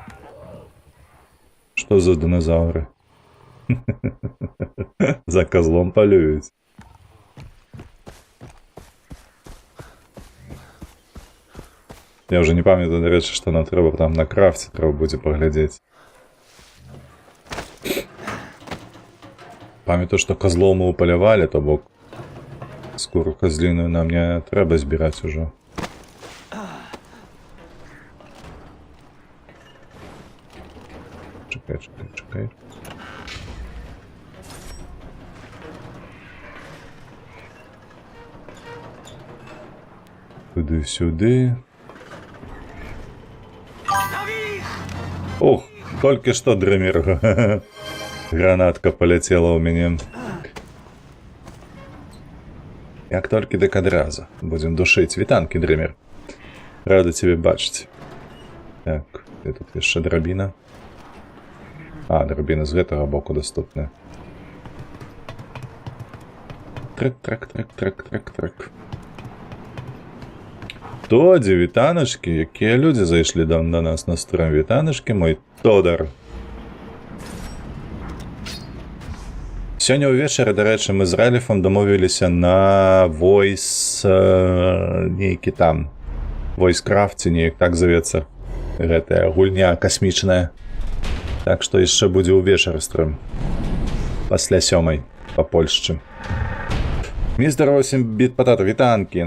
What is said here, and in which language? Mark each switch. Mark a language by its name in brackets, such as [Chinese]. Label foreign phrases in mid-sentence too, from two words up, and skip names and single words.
[Ukrainian] Що за динозаври? За козлом полюють. Я вже не пам'ятаю, до речі, що нам треба там на крафті, треба буде поглядіти. Пам'ятаю, що козлов ми уполювали, то бок скуру козліну нам не треба збирати уже. Чекай. Туди-сюди. Ох, [Russian] только что, Дремир. Гранатка полетела у меня. [Ukrainian] Як тільки так одразу. [Russian] Будем душить. [Ukrainian] Вітанки, Дремир. Рада тебе бачити. Так, де тут є ще драбіна? [Belarusian] А, драбіна з гэтага боку доступна. Трек. [Ukrainian] Тоді, вітаночки, які люди зайшли до нас на стрім. Вітаночки, мой Тодор. Сьогодні увечері, до речі, ми з Реліфом домовилися на Voice... [Belarusian] нейкі там... Voicecraft, неяк так зоветься. Гэтая гульня космічная. Так што яшчэ будзе ўвечары стрім. Пасля 7 па Польшчы. Містер 8-біт патата, вітанкі.